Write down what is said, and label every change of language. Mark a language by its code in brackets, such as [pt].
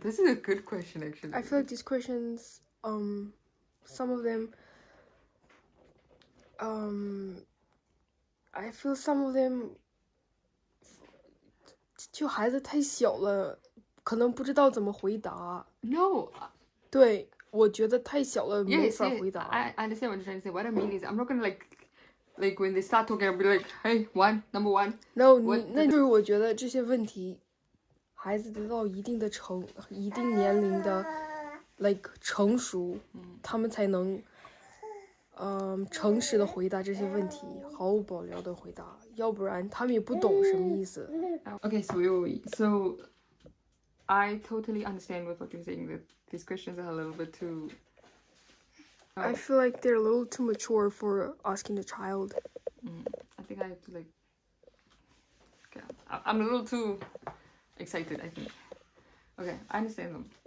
[en] This is a good question, actually. I feel like these questions, some of them, I feel some of them, [zh] 就孩子太小了，可能不知道怎么回答。 [en] No. [zh] 对，我觉得太小了，没法回答。 [en] I understand what you're trying to say. What I mean is, I'm not gonna like when they start talking, I'll be like, hey, number one. [zh] No, 那就是我觉得这些问题，孩子得到一定年龄的 like 成熟，他们才能诚实的回答这些问题，毫无保留的回答，要不然他们也不懂什么意思。 [en] Okay, so I totally understand with what you're saying, that these questions are a little bit too... I feel like they're a little too mature for asking a child. I think I have to like... Okay, I'm a little too excited, I think. Okay, I understand them.